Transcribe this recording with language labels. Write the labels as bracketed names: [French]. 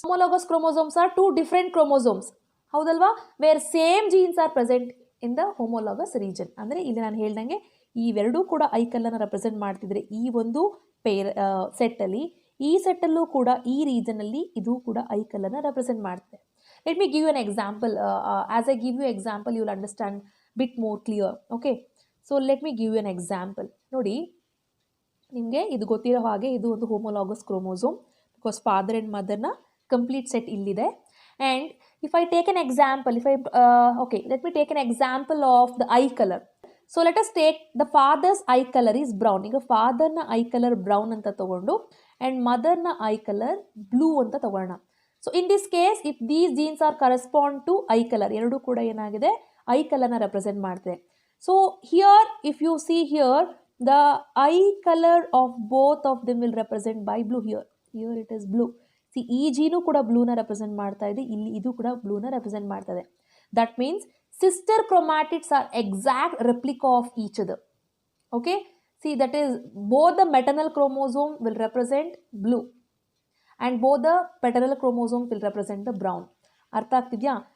[English] Homologous chromosomes are two different chromosomes, [Kannada] ಹೌದಲ್ವಾ, [English] where same genes are present in the homologous region. [Kannada] ಅಂದರೆ ಇಲ್ಲಿ ನಾನು ಹೇಳ್ದಂಗೆ ಇವೆರಡೂ ಕೂಡ ಐಕಲ್ಲನ್ನು ರೆಪ್ರೆಸೆಂಟ್ ಮಾಡ್ತಿದ್ರೆ ಈ ಒಂದು ಸೆಟ್ಟಲ್ಲಿ, ಈ ಸೆಟ್ಟಲ್ಲೂ ಕೂಡ ಈ ರೀಜನಲ್ಲಿ ಇದು ಕೂಡ ಐಕಲ್ಲನ್ನು ರೆಪ್ರೆಸೆಂಟ್ ಮಾಡ್ತದೆ. [English] Let me give you an example. As I give you example you will understand bit more clear. Okay, so let me give you an example. [Kannada] ನೋಡಿ, ನಿಮಗೆ ಇದು ಗೊತ್ತಿರೋ ಹಾಗೆ ಇದು ಒಂದು homologous chromosome, because father and ಮದರ್ನ complete set ಇಲ್ಲಿದೆ. [English] And if I take an example, okay, let me take an example of the eye colour. So let us take the father's eye colour is brown. [Kannada] ಈಗ ಫಾದರ್ನ I colour brown ಅಂತ ತಗೊಂಡು and ಮದರ್ನ I colour blue ಅಂತ ತಗೊಳ್ಳೋಣ. [English] so in this case, if these genes are correspond to eye colour, [Kannada] ಎರಡೂ ಕೂಡ ಏನಾಗಿದೆ, I ಕಲರ್ನ represent ಮಾಡ್ತದೆ. [English] So here if you see here, the eye color of both of them will represent by blue. Here it is blue. [Kannada] See, ಈ ಜೀನು ಕೂಡ ಬ್ಲೂನ represent ಮಾಡ್ತಾ ಇದೆ, ಇಲ್ಲಿ ಇದು ಕೂಡ ಬ್ಲೂನ ರೆಪ್ರೆಸೆಂಟ್ ಮಾಡ್ತಾ ಇದೆ. [English] That means sister chromatids are exact replica of each other. Okay, see that is both the maternal chromosome will represent blue and both the paternal chromosome will represent the brown. [Kannada] ಅರ್ಥ ಆಗ್ತಿದ್ಯಾ?